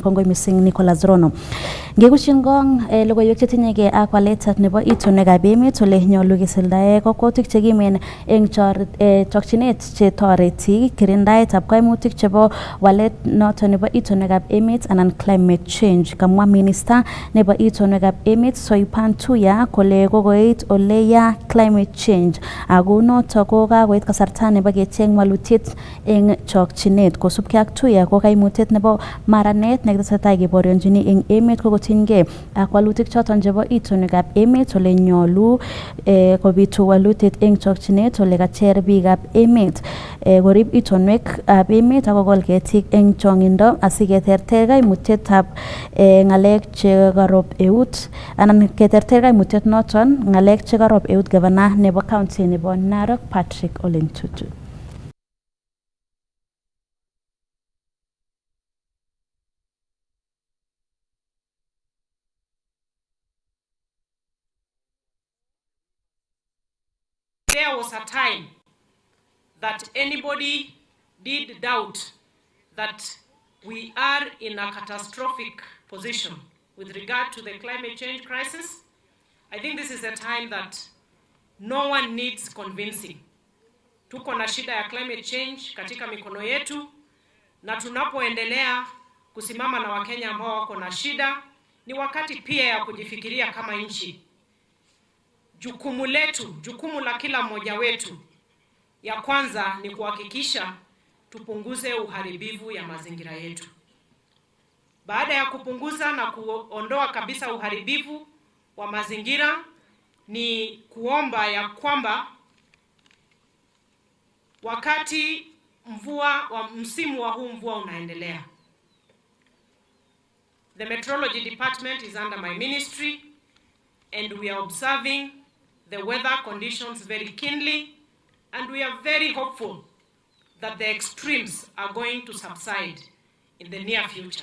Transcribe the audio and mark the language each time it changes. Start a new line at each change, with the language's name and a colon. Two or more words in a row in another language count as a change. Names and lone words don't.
Kalenjin: Kongoi mising Nicholas Rono. Ngekushin gong logoiwek chetinyegei ak waletab nebo itonwekab emet ole nyolu kisuldae kokwotik chekimen eng chokchinet chetoreti kirindaetab kaimutik chebo walet noton nebo itonwekab emet anan
English: climate change.
Kalenjin: Kamwa minister nebo itonwekab emet Soipan Tuya kole kokoit ole ya
English: climate change
Kalenjin: ako noto ko kakoit kasarta nebo kecheng walutiet eng chokchinet. Kosubkei ak Tuya ko kaimutyet nebo maranet nekitesetai keborionjini eng emet ko kotinygei ak walutik choton chebo itonwekab emet ole nyolu kobitu walutiet eng chokchinet ole kacher biikab emet korib itonwekab emet ak kokol ketik eng chongindo asiketerter kaimutyetab ngalek chekarop eut anan keterter kaimutiet noton ngalek chekarop eut gavana nebo county nebo Narok Patrick Ole Ntutu.
English: There was a time that anybody did doubt that we are in a catastrophic position with regard to the climate change crisis. I think this is a time that no one needs convincing.
Swahili: Tuko na shida ya
English: climate change
Swahili: katika mikono yetu, na tunapoendelea kusimama na Wakenya ambao wako na shida, ni wakati pia ya kujifikiria kama nchi. Jukumu letu, jukumu la kila mmoja wetu, ya kwanza ni kuhakikisha tupunguze uharibifu ya mazingira yetu. Baada ya kupunguza na kuondoa kabisa uharibifu wa mazingira, ni kuomba ya kwamba wakati msimu wa huu mvua unaendelea,
English: the meteorology department is under my ministry and we are observing the weather conditions very keenly, and we are very hopeful that the extremes are going to subside in the near future.